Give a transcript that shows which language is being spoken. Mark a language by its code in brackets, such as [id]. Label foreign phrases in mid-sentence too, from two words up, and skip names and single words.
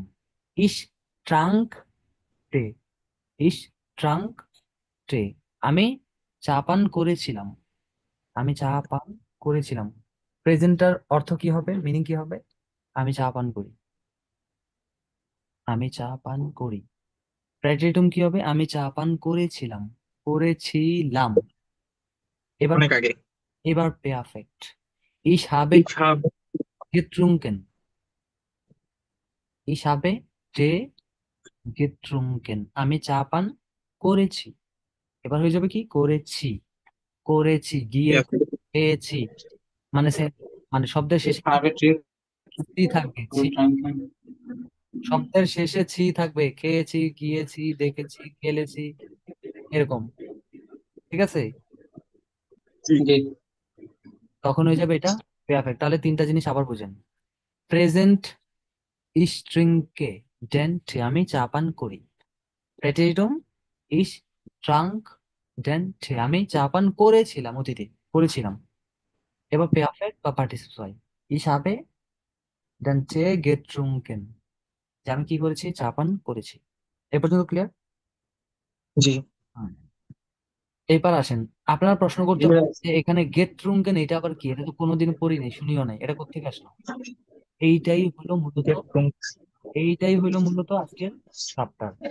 [de] Ich trank Tee, Ich trank Tee, [bn] আমি চা পান করেছিলাম, আমি চা পান করেছিলাম। প্রেজেন্টার অর্থ কি হবে, মিনিং কি হবে? আমি চা পান করি, আমি চা পান করি। প্রেটেরিটুম কি হবে? আমি চা পান করেছিলাম, করেছিলাম। এবার অনেক আগে। এবার পেয়ারফেক্ট। [de] Ich habe Ich hab getrunken, ich habe Tee getrunken, [bn] আমি চা পান করেছি। এবার হয়ে যাবে কি, করেছি, করেছি, গিয়ে খেয়েছি। মানে মানে শব্দের শেষে কি হবে ট্রিপ। ছি থাকবে, ছি। শব্দের শেষে ছি থাকবে, খেয়েছি, গিয়েছি, দেখেছি, খেলেছি, এরকম। ঠিক আছে? জি। তখন হয়ে যাবে এটা পেয়ারফেক্ট। তাহলে তিনটা জিনিস আবার বুঝেন। প্রেজেন্ট, [de] ich trinke den Tee, [bn] আমি চা পান করি। প্রেটেরিটুম, [de] ich trank den Tee, [bn] আমি চা পান করেছিলাম, অতীতে করেছিলাম। এবার পেয়ারফেক্ট বা পার্টিসিপেট হয়, [de] ich habe den Tee getrunken, [bn] যে আমি কি করেছি, চা পান করেছি। এ পর্যন্ত ক্লিয়ার? জি। এবার আসেন, আপনারা প্রশ্ন করতে পারেন যে এখানে গেট ট্রুঙ্কেন এটা আবার কি, এটা তো কোনোদিন পড়িনি, শুনিও নাই, এটা কোত্থেকে আসলো? এইটাই হলো মূলত, এইটাই হলো মূলত আজকের চ্যাপ্টার।